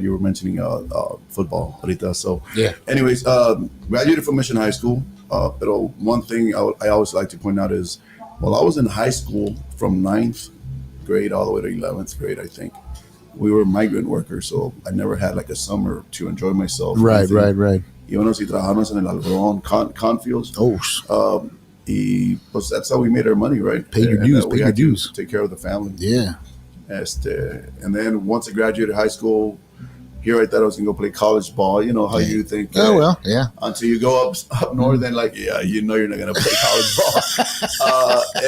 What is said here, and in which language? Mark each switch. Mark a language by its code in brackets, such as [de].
[en] You were mentioning football, [es] ahorita. [en] So, yeah. Anyways, graduated from Mission High School. But one thing I always like to point out is, while I was in high school from 9th grade all the way to 11th grade, I think, we were migrant workers. So I never had like a summer to enjoy myself. Right. [es] Íbamos y trabajamos en el algodón, cornfields. Y pues [en] that's how we made our money, right? Pay your dues. Take care of the family. Yeah. And then once I graduated high school, here I thought I was going to go play college ball. You know how you think. Oh, well, yeah. Until you go up north and you know you're not going to play college ball.